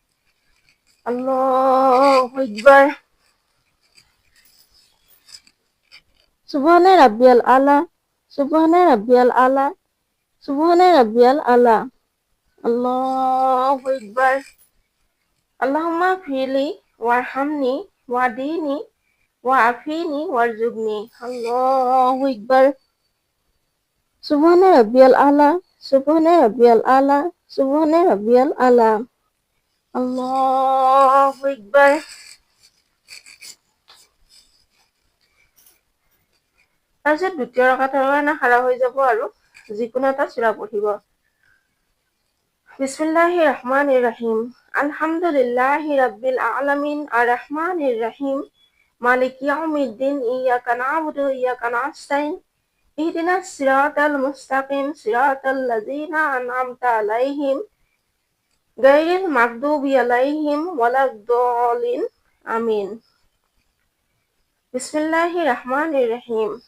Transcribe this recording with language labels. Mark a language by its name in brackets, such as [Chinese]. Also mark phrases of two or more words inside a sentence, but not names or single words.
[Arabic] الله أكبر. سبحان ربي الأعلى سبحان ربي الأعلى سبحان ربي الأعلى. الله أكبر. اللهم اغفر لي وارحمني واهدني وعافني وارزقني. الله أكبر. سبحان ربي الأعلى سبحان ربي الأعلى سبحان ربي الأعلى. الله أكبر. [Assamese] তাৰপিছত দ্বিতীয় ৰাকাতৰ কাৰণে খাৰা হৈ যাব আৰু যিকোনো এটা সূৰা পঢ়িব। [Arabic] بسم الله الرحمن الرحيم. الحمد لله رب العالمين الرحمن الرحيم مالك يوم الدين إياك نعبد وإياك نستعين اهدنا الصراط المستقيم صراط الذين أنعمت عليهم غير المغضوب عليهم ولا الضالين. آمين. بسم الله الرحمن الرحيم.